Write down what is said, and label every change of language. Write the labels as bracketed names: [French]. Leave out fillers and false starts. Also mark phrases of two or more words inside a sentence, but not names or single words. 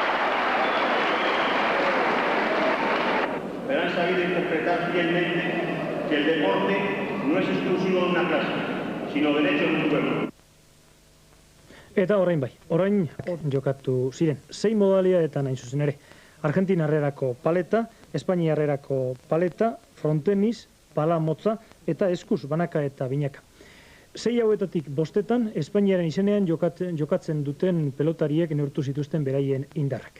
[Spanish] Pero han sabido interpretar fielmente el deporte no es exclusivo de una clase, sino derecho de un pueblo. [Basque] Eta orain jokatu ziren. 6 modalitateetan hain zuzen ere. Argentinarrerako paleta, Espainiarrerako paleta, frontenis, pala motza eta eskuz banaka eta binaka. 6 hauetatik 5etan Espainiaren izenean jokatzen duten pelotariek neurtu zituzten beraien indarrak.